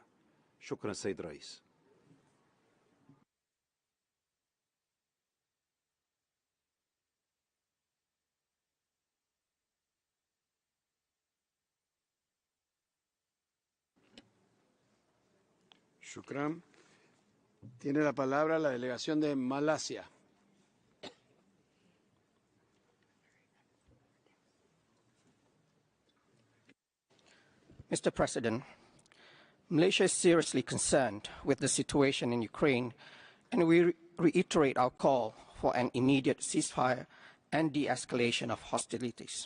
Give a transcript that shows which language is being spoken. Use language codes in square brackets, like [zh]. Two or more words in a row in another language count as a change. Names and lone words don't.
[ar] شكرا سيد الرئيس. Shukran. [es] Tiene la palabra la delegación de Malasia. [en] Mr. President, Malaysia is seriously concerned with the situation in Ukraine, and we reiterate our call for an immediate ceasefire and de-escalation of hostilities.